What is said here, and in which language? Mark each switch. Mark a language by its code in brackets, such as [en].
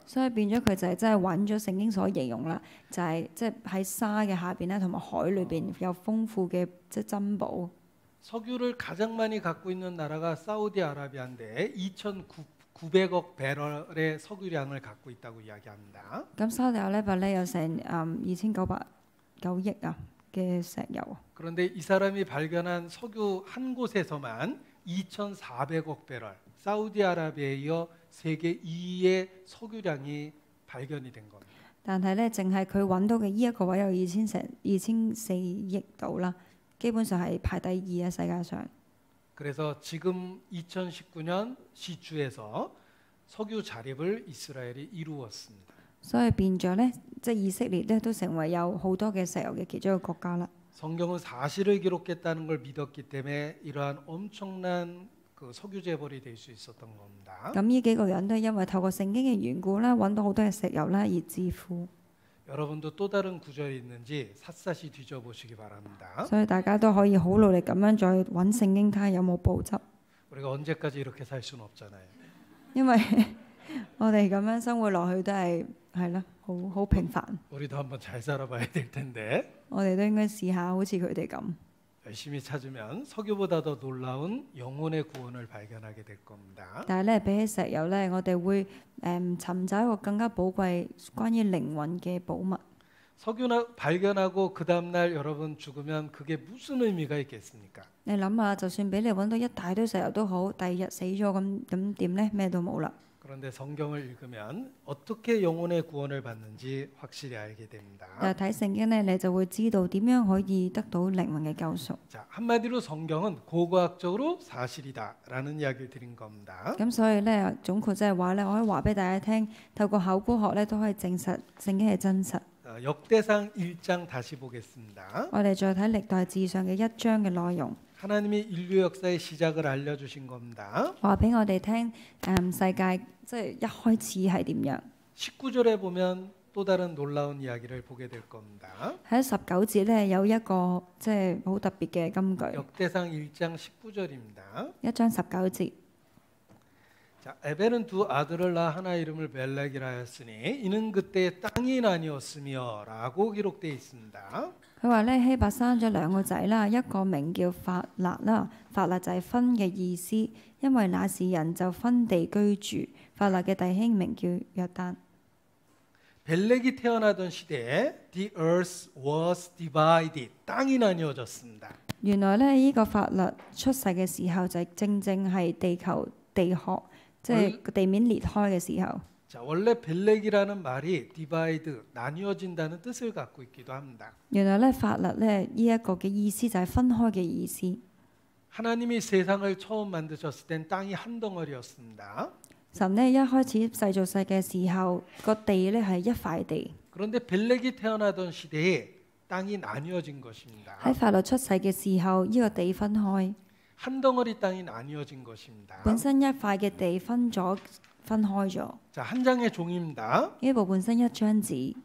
[yue] 所以變咗佢就係真係揾咗聖經所形容啦，就係即係喺沙嘅下邊咧，同埋海裏邊有豐富嘅即係珍寶。 [ko] 석유를 가장 많이 갖고 있는 나라가 사우디아라비아인데 2,900억 배럴의 석유량을 갖고 있다고 이야기합니다. [yue] 咁沙特阿拉伯咧有成2909億啊嘅石油， [ko] 그런데 이 사람이 발견한 석유 한 곳에서만 2,400억 배럴, 사우디아라비아에 이어 세계 2위의 석유량이 발견이 된 겁니다. [yue] 但係咧淨係佢揾到嘅呢一個位有2400億度啦，基本上係排第2啊世界上。 [ko] 그래서 지금 2019년 시추에서 석유 자립을 이스라엘이 이루었습니다. [yue] 所以變咗咧，即係以色列咧都成為有好多嘅石油嘅其中一個國家啦。 [ko] 성경은 사실을 기록했다는 걸 믿었기 때문에 이러한 엄청난 그 석유 재벌이 될 수 있었던 겁니다. [yue] 咁呢幾個人都係因為透過聖經嘅緣故啦，揾到好多嘅石油啦而致富。 [ko] 여러분도 또 다른 구절이 있는지 샅샅이 뒤져보시기 바랍니다. [yue] 所以大家都可以好努力咁樣再揾聖經睇下有冇補執， [ko] 우리가 언제까지 이렇게 살 수는 없잖아요. [yue] 因為我哋咁樣生活落去都係啦，好平凡。 [ko] 우리도 한번 잘 살아봐야 될 텐데 [yue] 我哋都應該試下好似佢哋咁， [ko] 열심히 찾으면 석유보다 더 놀라운 영혼의 구원을 발견하게 될 겁니다. [yue] 但係咧比起石油咧，我哋會尋找一個更加寶貴關於靈魂嘅寶物。 [ko] 석유 발견하고 그 다음날 여러분 죽으면 그게 무슨 의미가 있겠습니까? [yue] 你諗下，就算俾你揾到一大堆石油都好，第二日死咗咁點咧？咩都冇啦。 [ko] 그런데 성경을 읽으면 어떻게 영혼의 구원을 받는지 확실히 알게 됩니다. [yue] 但係睇聖經咧，你就會知道點樣可以得到靈魂嘅救贖。 [ko] 자, 한마디로 성경은 고고학적으로 사실이다라는 이야기를 드린 겁니다. [yue] 咁所以咧，總括即係話咧，我可以話俾大家聽，透過考古學咧都可以證實聖經係真實。 [ko] 역대상 1장 다시 보겠습니다. [yue] 我哋再睇歷代志上嘅1章嘅內容， [ko] 하나님이 인류 역사의 시작을 알려주신 겁니다. [yue] 話俾我哋聽世界即係一開始係點樣。 [ko] 19절에 보면 또 다른 놀라운 이야기를 보게 될 겁니다. [yue] 喺19節咧有一個即係好特別嘅金句， [ko] 역대상 1장 19절입니다. [yue] 1章19節。 [ko] 자, 에벨은 두 아들을 낳아 하나 이름을 멜렉이라 하였으니 이는 그때 땅이 나뉘었으며라고 기록되어 있습니다. [yue] 佢話咧希伯生咗2個仔啦，一個名叫法勒啦，法勒就係分嘅意思，因為那時人就分地居住。法勒嘅弟兄名叫約丹。 [ko] 벨렉이 태어나던 시대에 [en] the earth was divided. [ko] 땅이 나뉘어졌습니다. [yue] 原來咧呢個法勒出世嘅時候就正正係地球地殼即係個地面裂開嘅時候。 [ko] 자, 원래 벨렉이라는 말이 divide, 나뉘어진다는 뜻을 갖고 있기도 합니다. [yue] 原來咧法勒咧呢一個嘅意思就係分開嘅意思。 [ko] 하나님이 세상을 처음 만드셨을 땐 땅이 한 덩어리였습니다. [yue] 神咧一開始製造世界嘅時候，個地咧係一塊地。 [ko] 그런데 벨렉이 태어나던 시대에 땅이 나뉘어진 것입니다. [yue] 喺法律出世嘅時候，呢個地分開， [ko] 한 덩어리 땅이 나뉘어진 것입니다. [yue] 本身一塊嘅地分開咗。 [ko] 자, 한 장의 종입니다. [yue] 呢部本身一張紙，